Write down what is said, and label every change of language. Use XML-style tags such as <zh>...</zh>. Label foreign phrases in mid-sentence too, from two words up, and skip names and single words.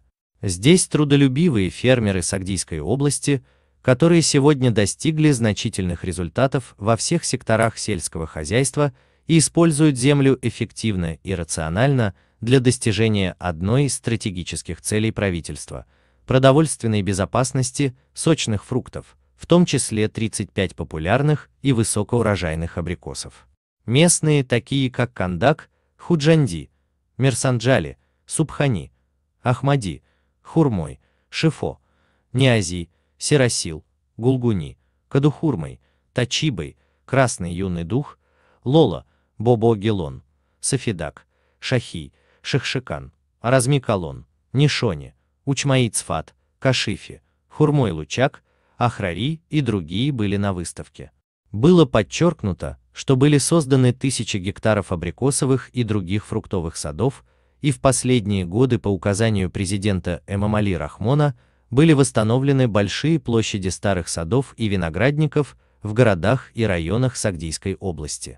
<ru>Здесь трудолюбивые фермеры Сагдийской области, которые сегодня достигли значительных результатов во всех секторах сельского хозяйства и используют землю эффективно и рационально для достижения одной из стратегических целей правительства – продовольственной безопасности сочных фруктов, в том числе 35 популярных и высокоурожайных абрикосов. Местные, такие как Кандак, Худжанди, Мерсанджали, Субхани, Ахмади, Хурмой, Шифо, Ниази, Серасил, Гулгуни, Кадухурмой, Тачибой, Красный юный дух, Лола, Бобо-Гелон, Сафидак, Шахи, Шахшикан, Аразми-Калон, Нишони, Учмаи-Цфат, Кашифи, Хурмой-Лучак, Ахрари и другие были на выставке. Было подчеркнуто, что были созданы тысячи гектаров абрикосовых и других фруктовых садов, и в последние годы по указанию президента Эмомали Рахмона были восстановлены большие площади старых садов и виноградников в городах и районах Сагдийской области.</ru>